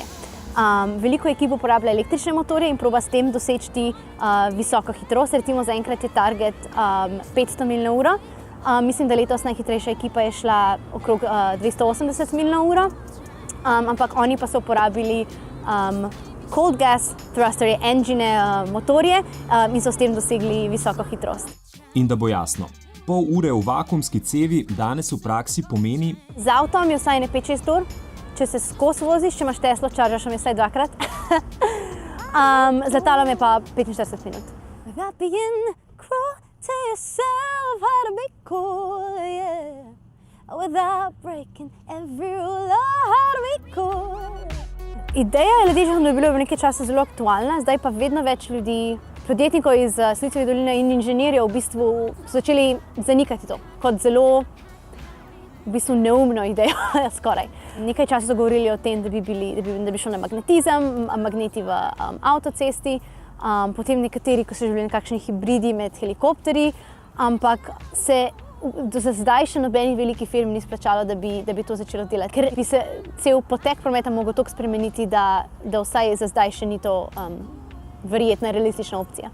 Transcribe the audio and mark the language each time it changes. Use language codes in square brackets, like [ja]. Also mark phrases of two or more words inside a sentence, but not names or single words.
[sl] Veliko ekip uporablja električne motorje in proba s tem doseči visoko hitrost. Recimo zaenkrat je target 500 milj na uro. Mislim, da letos najhitrejša ekipa je šla okrog 280 milj na uro, ampak oni pa so uporabili [en] cold gas thruster engine [sl] motorje in so s tem dosegli visoko hitrost. In da bo jasno, pol ure v vakuumski cevi danes v praksi pomeni... Z avtom je vsaj ne 5-6 ur, če se skozi voziš, če imaš Teslo, čaržaš je vsaj 2-krat. Z letalom je pa 45 minut. [en] Without being cruel to yourself, how to be cool, yeah. Without breaking every rule, how to be cool. [sl] Ideja je ljudje že bila v nekaj časa zelo aktualna, zdaj pa vedno več ljudi, podjetnikov iz Silicijeve doline in inženirjev v bistvu začeli zanikati to kot zelo v bistvu neumno idejo skoraj. Nekaj časa so govorili o tem, da bi šel na magnetizem, magneti v avtocesti, potem nekateri, ko so živeli nekakšni hibridi med helikopterji, ampak se do zdaj še nobeni veliki firmi ni splačalo, da bi to začelo delati, ker bi se cel potek prometa mogel toliko spremeniti, da vsaj za zdaj še ni to verjetna realistična opcija.